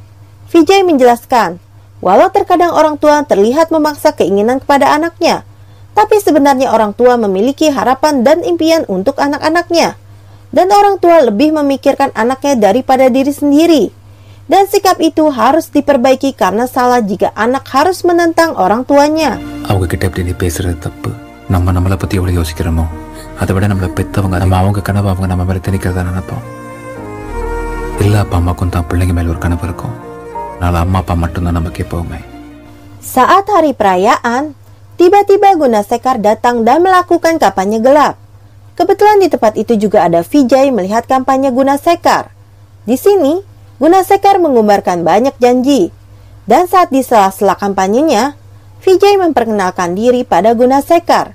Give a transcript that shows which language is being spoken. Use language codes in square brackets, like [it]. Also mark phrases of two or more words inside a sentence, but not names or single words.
[id] Vijay menjelaskan, walau terkadang orang tua terlihat memaksa keinginan kepada anaknya, tapi sebenarnya orang tua memiliki harapan dan impian untuk anak-anaknya. Dan orang tua lebih memikirkan anaknya daripada diri sendiri. Dan sikap itu harus diperbaiki karena salah jika anak harus menentang orang tuanya. [ta] நம்மளை பற்றி எவ்வளோ யோசிக்கிறோமோ அதை விட நம்மளை பெற்றவங்க அவங்க கனவு அவங்க நம்ம மேலே திணிக்கிறதா நினைப்போம். எல்லா அப்பா அம்மாக்கும் தான் பிள்ளைங்க மேலே ஒரு கனவு இருக்கும். அதனால் அம்மா அப்பா மட்டும்தான் நமக்கு எப்பவுமே. [id] Saat hari perayaan, tiba-tiba Gunasekar datang dan melakukan kampanye gelap. Kebetulan di tempat itu juga ada Vijay melihat kampanye Gunasekar. Di sini, Gunasekar mengumbarkan banyak janji. Dan saat di sela-sela kampanyenya, Vijay memperkenalkan diri pada Gunasekar.